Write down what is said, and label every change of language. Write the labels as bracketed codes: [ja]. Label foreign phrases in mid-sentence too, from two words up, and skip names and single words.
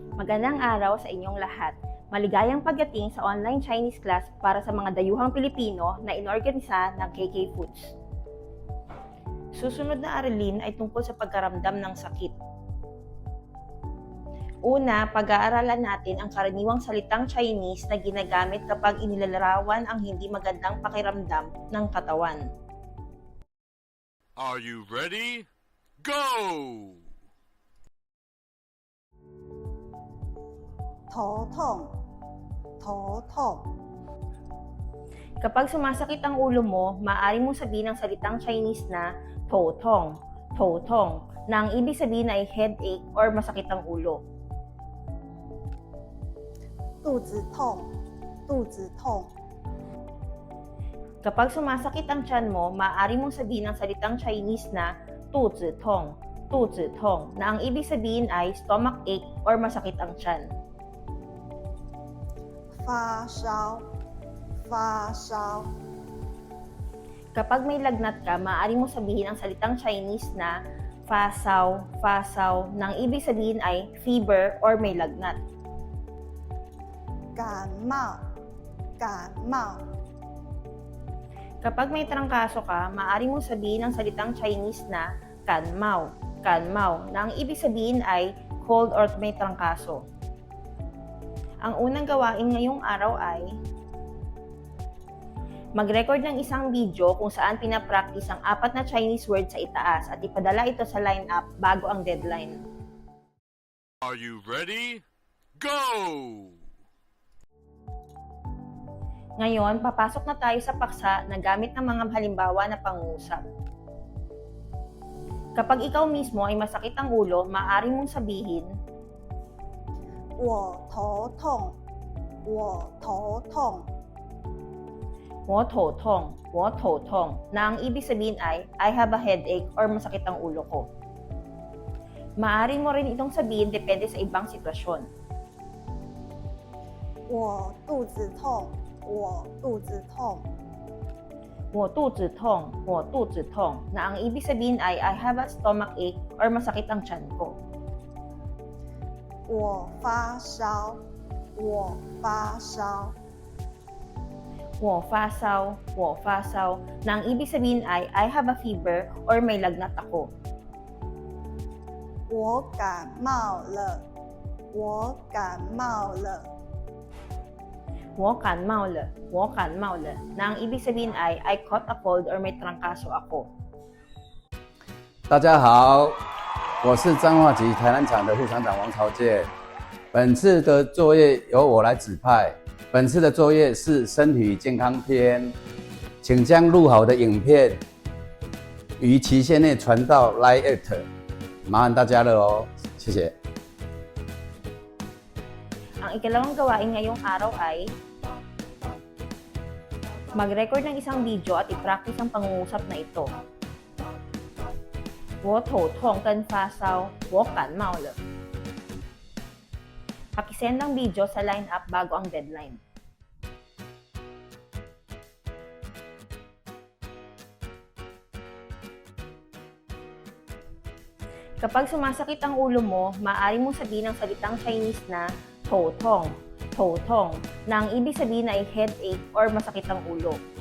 [tl] Magandang araw sa inyong lahat. Maligayang pagdating sa [en] online Chinese class [tl] para sa mga dayuhang Pilipino na inorganisa ng KK Foods. Susunod na aralin ay tungkol sa pagkaramdam ng sakit. Una, pag-aaralan natin ang karaniwang salitang Chinese na ginagamit kapag inilalarawan ang hindi magandang pakiramdam ng katawan. [en] Are you ready? Go! [zh] 头痛，头痛， [tl] Kapag sumasakit ang ulo mo, maaari mong sabihin ang salitang Chinese na [zh] 头痛，头痛, [tl] na ang ibig sabihin ay headache or masakit ang ulo. [zh] 肚子痛，肚子痛， [tl] Kapag sumasakit ang tiyan mo, maaari mong sabihin ang salitang Chinese na [zh] 肚子痛，肚子痛, [tl] na ang ibig sabihin ay [en] stomach ache [tl] or masakit ang tiyan. [zh] 发烧，发烧， [tl] Kapag may lagnat ka, maaari mong sabihin ang salitang Chinese na [zh] 发烧，发烧, [tl] na ang ibig sabihin ay fever or may lagnat. [zh] 感冒，感冒， [tl] Kapag may trangkaso ka, maaari mong sabihin ang salitang Chinese na [zh] 感冒，感冒, [tl] na ang ibig sabihin ay cold or may trangkaso. Ang unang gawain ngayong araw ay mag-record ng isang video kung saan pinapractice ang 4 na [en] Chinese words [tl] sa itaas at ipadala ito sa lineup bago ang deadline. [en] Are you ready? Go! [tl] Ngayon, papasok na tayo sa paksa na gamit ng mga halimbawa na pangungusap. Kapag ikaw mismo ay masakit ang ulo, maaari mong sabihin, [zh] 我头痛，我头痛，我头痛, [tl] na ang ibig sabihin ay [en] I have a headache [tl] or masakit ang ulo ko. Maaari mo rin itong sabihin depende sa ibang sitwasyon. [zh] 我肚子痛，我肚子痛，我肚子痛, [tl] na ang ibig sabihin ay [en] I have a stomach ache [tl] or masakit ang tiyan ko. [zh] 我发烧，我发烧，我发烧, [tl] na ang ibig sabihin ay [en] I have a fever [tl] or may lagnat ako. [zh] 我感冒了，我感冒了，我感冒了, [tl] na ang ibig sabihin ay [en] I caught a cold [tl] or may trangkaso ako. [zh] 大家好，我是彰化籍台南厂的副厂长王朝健。本次的作业由我来指派。本次的作业是身体健康篇，请将录好的影片于期限内传到 Line@， 麻烦大家了哦，谢谢。 [tl] Ang ikalawang gawain ngayong araw ay mag-record ng isang video at i-practice ang pangungusap na ito. [zh] 我头痛跟发烧，我感冒了。 [tl] Pakisend ang video sa lineup bago ang deadline. Kapag sumasakit ang ulo mo, maaari mong sabihin ang salitang Chinese na [zh] 头痛，头痛, [tl] na ang ibig sabihin ay headache or masakit ang ulo.